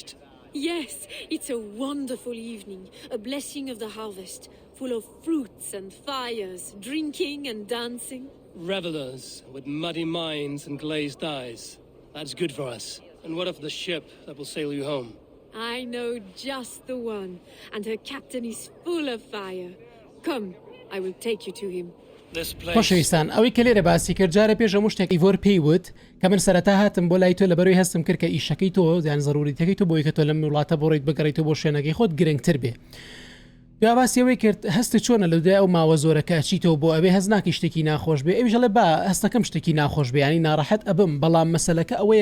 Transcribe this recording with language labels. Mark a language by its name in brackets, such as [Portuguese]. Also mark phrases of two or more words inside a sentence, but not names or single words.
[English] Yes, it's a wonderful evening, a blessing of the harvest, full of fruits and fires, drinking and dancing. Revelers with muddy minds and glazed eyes. That's good for us. And what of the ship that will sail you home? I know just the one, and her captain is full of fire. Come, I will take you to him. [Central Kurdish] خۆشەویستان ئەوەی کە لێرە باسی کرد جارە پێش هەموو شتێکی ڤۆر پێی وت کە من سەرەتا هاتم بۆ لای تۆ لەبەرەوەی هەستم کرد کە ئیشەکەی تۆ زیان زەروریتەکەی تۆ بۆی کە تۆ لەم وڵاتە بۆڕێیت بگەڕێیتەوە بۆ شوێنەکەی خۆت گرنگتر بێ دواباسیەوەی کرد هەستی چۆنە لە دوای ئەو ماوە زۆرەکە چیتەوە بۆ ئەوێ هەز ناکەی شتێکی ناخۆش بێ ئەویش ئەڵێ با هەستەکەم شتێکی ناخۆش بێ ینی ناڕەحەت ئەبم بەڵام مەسەلەکە ئەوەیە